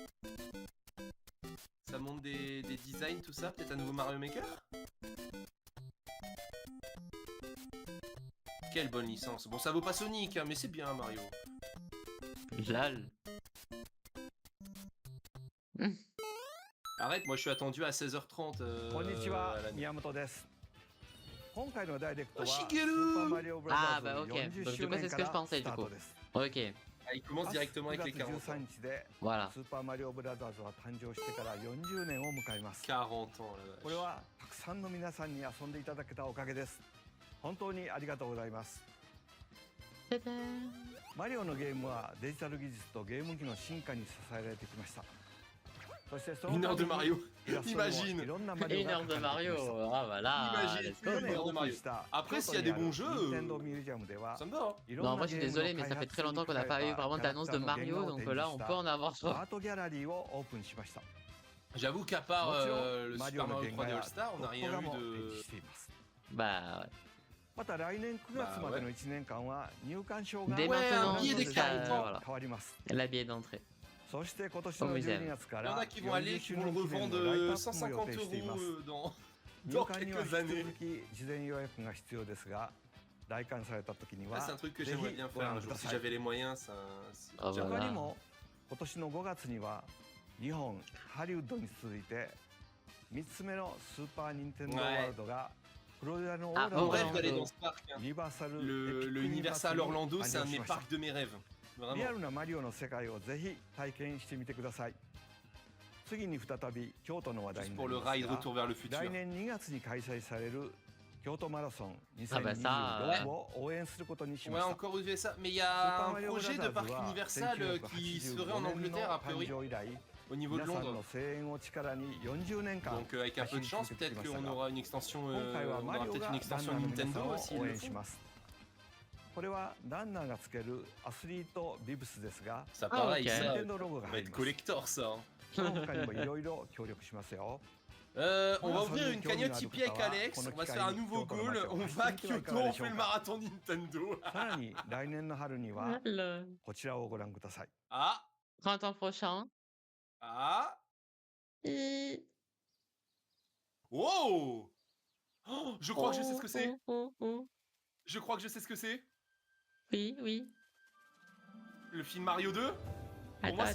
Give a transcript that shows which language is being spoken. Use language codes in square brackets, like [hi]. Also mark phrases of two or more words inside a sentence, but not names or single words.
[fr] Ça monte des designs, tout ça. Peut-être un nouveau Mario Maker. Quelle bonne licence. Bon, ça vaut pas Sonic, hein, mais c'est bien Mario. Lol. Arrête, moi je suis attendu à 16h30 [ja] こんにちは、 [fr] à la nuit. [ja] 宮本です。今回のダイレクトは、 [fr] Oh, [ja] ス [fr] Shigeru [ja] ーパーマリオブラザ [fr] Ah [ja] ーズ [fr] bah ok, [ja] 40 [fr] donc [ja] 周 [fr] du coup [ja] 年 [fr] c'est ce [ja] か [fr] que je [ja] ら [fr] pensais [ja] スタ [fr] du [ja] ート [fr] coup. [ja] です。 [fr] Ok, Ah, il commence [ja] 9 [fr] directement avec les [ja] 月 [fr] 40 ans. [ja] 13 日で [fr] voilà. [ja] スーパーマリオブラザーズは誕生してから40年を迎えます。 [fr] 40 ans, la [ja] これ [fr] vache. [ja] はたくさんの皆さんに遊んでいただけたおかげです。本当にありがとうございます。マリオのゲームはデジタル技術とゲーム機の進化に支えられてきました。そしてその [fr] Une heure de [ja] 度に [fr] Mario. [ja] イラストにも [fr] Imagine. [ja] いろんなマリオ [fr] Une [ja] が [fr] heure [ja] 描 [fr] de [ja] かれてきま [fr] Mario, [ja] した。 [fr] ah voilà, Imagine. [en] let's [ja] 去 [en] go. [ja] 年 [fr] Une heure [ja] オ [fr] de [ja] ープン [fr] Mario. [ja] した [fr] Après, [ja] 京 [fr] s'il [ja] 都 [fr] y a [ja] に [fr] des [ja] ある [fr] bons jeux, [ja] 任天堂ミュージアムでは [fr] ça me va. [ja] いろん [fr] Non, [ja] な [fr] moi je [ja] ゲ [fr] suis [ja] ームの [fr] désolé, mais [ja] 開 [fr] ça fait [ja] 発 [fr] très [ja] に [fr] longtemps qu'on [ja] 使 [fr] n'a [ja] え [fr] pas eu [ja] た [fr] vraiment [ja] キャラク [fr] d'annonce [ja] タ [fr] de [ja] ーの原 [fr] Mario, [ja] 画を [fr] donc [ja] 展示 [fr] là [ja] し [fr] on [ja] た [fr] peut en avoir [ja] ア [fr] choix. [ja] ートギャラリーをオープンしました。 [fr] J'avoue qu'à part [ja] もちろ [fr] le [ja] んマリ [fr] Super [ja] オの [fr] Mario [ja] 原画 [fr] 3D [ja] や [fr] All Star, on [ja] ト [fr] n'a [ja] ップ [fr] rien [ja] 画 [fr] eu [ja] も展示 [fr] de. [ja] しています。 [fr] Bah ouais. [ja] また来年9月までの1年間は入館証が [fr] Dès [ja] ご覧 [fr] maintenant, [ja] のデ [fr] billet [ja] ザイン [fr] ça, [ja] に [fr] voilà, [ja] 変わります。 [fr] la billet d'entrée. [ja] そして今年 [fr] Au [ja] の [fr] musée. [ja] 12月か [fr] Il y en [ja] ら [fr] a qui vont aller, [ja] 40 [fr] qui [ja] 周 [fr] vont le [ja] 年記念 [fr] revendre [ja] のライトアップも予 [fr] 150 [ja] 定しています。 [fr] euros dans [ja] 入 [fr] dans [ja] 館には [fr] quelques [ja] 引き [fr] années. [ja] 続き事前予約が必要ですが、来館された時に [fr] Ça, [ja] は [fr] c'est un truc que [ja] ぜ [fr] j'aimerais [ja] ひ [fr] bien [ja] ご [fr] faire [ja] 覧 [fr] un [ja] く [fr] jour [ja] だ [fr] si [ja] さい。 [fr] j'avais les moyens. Ça, Ah [ja] 他 [fr] voilà. [ja] にも今年の5月には日本ハリウッドに続いて3つ目のスーパー・ニンテンドー・ワールドがフロリダのオーラン [fr] Ah, Mon [ja] ド [fr] rêve [ja] に [fr] d'aller [ja] ある [fr] dans ce parc. Hein. [ja] ユニバーサル [fr] Le Universal Orlando, c'est un de mes parcs de mes rêves. [ja] リ [fr] Vraiment. [ja] アルなマリオの世界をぜひ体験してみてください。次に再び京都の話題 [fr] Juste [ja] に [fr] pour [ja] な [fr] le [ja] ります [fr] ride [ja] が [fr] Retour vers le futur. [ja] 来年2月に開催される京都マラソンあまあさ 2026を応援することにしま [fr] Ouais, [ja] した。 [fr] encore usé ça. Mais il y a un [ja] Super Mario [fr] projet de [ja] Bros. [fr] parc [ja] は [fr] Universal qui serait en [ja] 1985 年 [fr] Angleterre, [ja] の [fr] a priori, [ja] 誕生以来 [fr] au niveau de [ja] 皆さん [fr] Londres. [ja] の声援を力に40年間 [fr] Donc, avec un peu de chance, peut-être qu'on aura une extension. [ja] 今回は [fr] On [ja] マ [fr] aura [ja] リオ [fr] peut-être [ja] が [fr] une [ja] ランナ [fr] extension [ja] ーの皆さん [fr] Nintendo [ja] を [fr] aussi. [ja] 応援します。これはランナーがつけるアスリートビブスですが [fr] Ça, Ah, pareil, ok. ça [ja] 任天堂ロゴが [fr] va [ja] 入り [fr] être [ja] ます。 [fr] collector, ça. Hein. [ja] その他にもいろいろ協力しますよ。 [fr] On va ouvrir une cagnotte Tipeee avec Alex, on va se faire un nouveau goal, on va à Kyoto, on fait le marathon Nintendo. [ja] さらに来年の春には [fr] Le [ja] こちらをご覧ください。 [fr] Ah, printemps prochain. ah, Hi. wow. Oh, je crois que je sais ce que c'est. Oh. Je crois que je sais ce que c'est. Oui, oui. Le film Mario 2. Pour moi, c'est la